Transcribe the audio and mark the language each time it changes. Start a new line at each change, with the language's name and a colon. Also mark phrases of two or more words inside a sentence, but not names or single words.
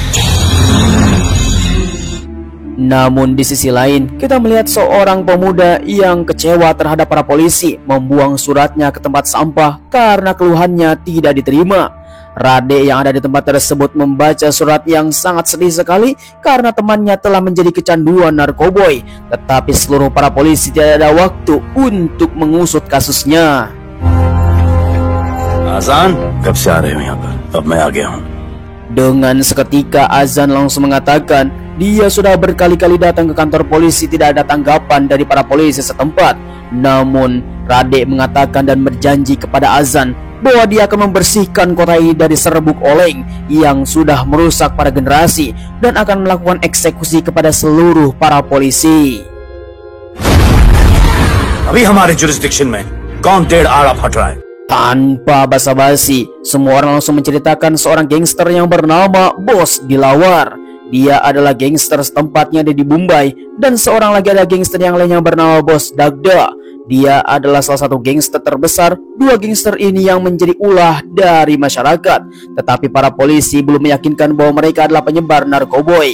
Indonesian: Namun di sisi lain kita melihat seorang pemuda yang kecewa terhadap para polisi membuang suratnya ke tempat sampah karena keluhannya tidak diterima. Rade yang ada di tempat tersebut membaca surat yang sangat sedih sekali karena temannya telah menjadi kecanduan narkoboy. Tetapi seluruh para polisi tidak ada waktu untuk mengusut kasusnya.
Hindi: Azan, कब से आ रहे हो यहाँ पर? अब मैं आ गया हूँ.
Indonesian: Dengan seketika Azan langsung mengatakan dia sudah berkali-kali datang ke kantor polisi, tidak ada tanggapan dari para polisi setempat. Namun Rade mengatakan dan berjanji kepada Azan bahwa dia akan membersihkan kota ini dari serbuk oleng yang sudah merusak para generasi dan akan melakukan eksekusi kepada seluruh para polisi.
Hindi: अभी हमारे jurisdiction में कौन डेड आड़ा फट रहा है?
Indonesian: Tanpa basa-basi, semua orang langsung menceritakan seorang gangster yang bernama Bos Dilawar. Dia adalah gangster setempatnya ada di Mumbai, dan seorang lagi ada gangster yang lain yang bernama Bos Dagda. Dia adalah salah satu gangster terbesar. Dua gangster ini yang menjadi ulah dari masyarakat, tetapi para polisi belum meyakinkan bahwa mereka adalah penyebar narkoboy.